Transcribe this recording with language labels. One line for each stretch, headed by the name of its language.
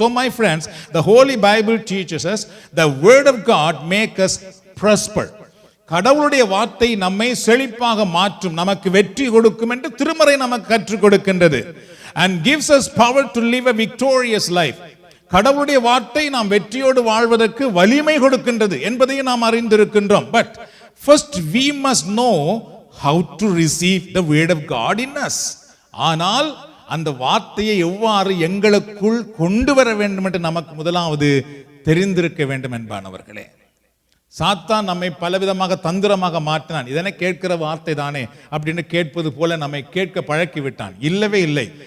English: So my friends, the Holy Bible teaches us the word of God make us prosper.
Tamil: கடவுளுடைய வார்த்தை நம்மை செழிப்பாக மாற்றும், நமக்கு வெற்றி கொடுக்கும் என்று திருமறை நமக்கு கற்றுக் கொடுக்கின்றது.
English: And gives us power to live a victorious life.
Tamil: கடவுளுடைய வார்த்தை நாம் வெற்றியோடு வாழ்வதற்கு வலிமை கொடுக்கின்றது என்பதையும் நாம் அறிந்திருக்கின்றோம்.
English: But first we must know how to receive the word of God in us.
Tamil: ஆனால் அந்த வார்த்தையை எவ்வாறு எங்களுக்குள் கொண்டு வர வேண்டும் என்று நமக்கு முதலாவது தெரிந்திருக்க வேண்டும் என்பானவர்களே. சாத்தான் நம்மை பலவிதமாக தந்திரமாக மாற்றினான். இதனை கேட்கிற வார்த்தை தானே அப்படின்னு கேட்பது போல நம்மை கேட்க பழக்கி விட்டான். இல்லவே இல்லை.